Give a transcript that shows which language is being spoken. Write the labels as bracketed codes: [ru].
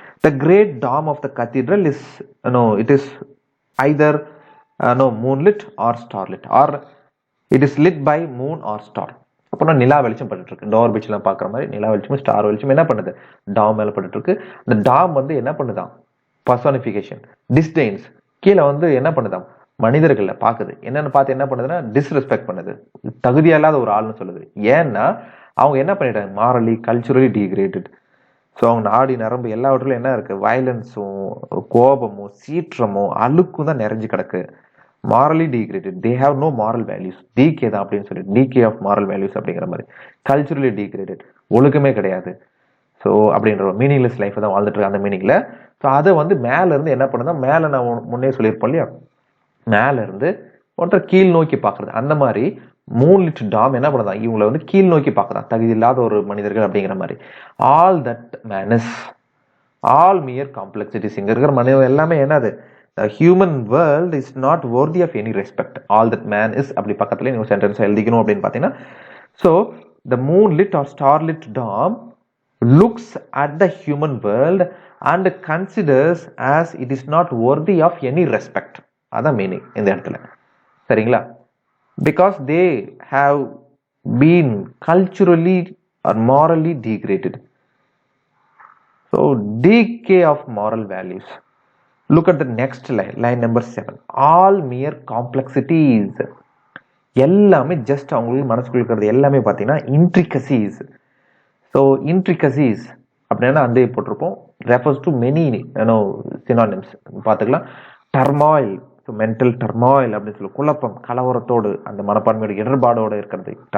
[en] The great dome of the cathedral is, it is either moonlit or starlit, or it is lit by moon or star. [ta] அப்புறம் நிலா வெளிச்சம் பட்டு இருக்கு, door பீச்லாம் பார்க்குற மாதிரி நிலா வெளிச்சம் star வெளிச்சம் என்ன பண்ணுது, டாம் மேலே பட்டு இருக்கு. அந்த டாம் வந்து என்ன பண்ணுதான், பர்சானிஃபிகேஷன். டிஸ்டெயின்ஸ் கீழே வந்து என்ன பண்ணுதான், மனிதர்களை பார்க்குது. என்னன்னு பார்த்து என்ன பண்ணுதுன்னா டிஸ்ரெஸ்பெக்ட் பண்ணுது, தகுதியா இல்லாத ஒரு ஆள்னு சொல்லுது. ஏன்னா அவங்க என்ன பண்ணிட்டாங்க, மாரலி கல்ச்சுரலி டீக்ரேடட். ஸோ அவங்க நாடி நரம்பு எல்லாவற்றிலும் என்ன இருக்கு, வயலன்ஸும் கோபமும் சீற்றமும் அழுக்கும் தான் நிறைஞ்சு கிடக்கு. [en] Morally degraded, they have no moral values. [ta] Decay தான் அப்படின்னு சொல்லி, [en] decay of moral values [ta] அப்படிங்கிற மாதிரி. கல்ச்சுரலி டீக்ரேடட், ஒழுக்கமே கிடையாது. ஸோ அப்படின்ற ஒரு மீனிங்லெஸ் லைஃப் தான் வாழ்ந்துட்டு இருக்கு அந்த மீனிங்ல. ஸோ அதை வந்து மேல இருந்து என்ன பண்ணுதா, மேல நான் முன்னே சொல்லியிருப்போம் இல்லையா, மேல இருந்து ஒருத்தர் கீழ் நோக்கி பாக்குறது. அந்த மாதிரி மூன்லிட் டாம் என்ன பண்ணதான், இவங்களை வந்து கீழ் நோக்கி பாக்குறான், தகுதி இல்லாத ஒரு மனிதர்கள் அப்படிங்கிற மாதிரி. [en] All that menace, all mere complexities. [ta] இங்க இருக்கிற மனிதர்கள் எல்லாமே என்னது, [en] Human world is not worthy of any respect. [ta] All that man is, அப்படி பக்கத்துல நீங்க சென்டென்ஸ் எழுதிக்கணும் அப்படின்னு பாத்தீங்கன்னா. [en] So the moonlit or starlit dome looks at the human world and considers as it is not worthy of any respect. [ta] அதான் meaning இந்த இடத்துல, சரிங்களா? [en] Because they have been culturally or morally degraded. So decay of moral values. Look at the next line number 7. All mere complexities. [ta] எல்லாமே just அவங்களுக்கு மனசுக்குள்ள இருக்கிறது எல்லாமே பார்த்தீங்கன்னா intricacies. ஸோ இன்ட்ரிகசிஸ் அப்படின்னா அந்த போட்டிருப்போம், ரெஃபர்ஸ் டு மெனி சினானிம்ஸ் பார்த்துக்கலாம். டர்மாயில், ஸோ மென்டல் டர்மாயில் அப்படின்னு சொல்லி, குழப்பம், கலவரத்தோடு, அந்த மனப்பான்மையோட இடர்பாடோடு இருக்கிறது.